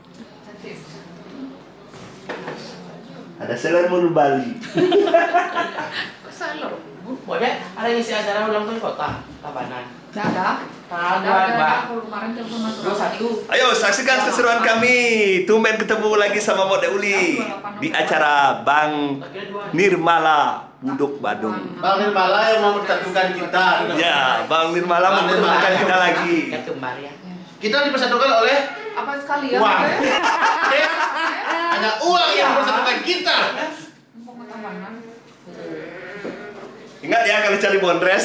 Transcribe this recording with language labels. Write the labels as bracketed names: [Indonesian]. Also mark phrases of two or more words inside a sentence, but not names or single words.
[Indonesian] Ada Sailor Moon Bali. Kok selalu? Boleh, ada yang isi acara ulang tahun kota Tabanan. Nggak ada. Ada. Aku kemarin telepon Mas Dua satu. Ayo saksikan keseruan kami. Tumben ketemu lagi sama Mode Uli di acara Bang Nirmala Budok Badung. Bang Nirmala yang mau mempersatukan kita. Ya, Bang Nirmala mempersatukan kita lagi. Ketumbar ya. Kita dipersatukan oleh Apa sekalian? uang. ya? Hanya uang yang mempersatukan kita. Mau ke Tabanan. Ingat ya kalau cari bondres.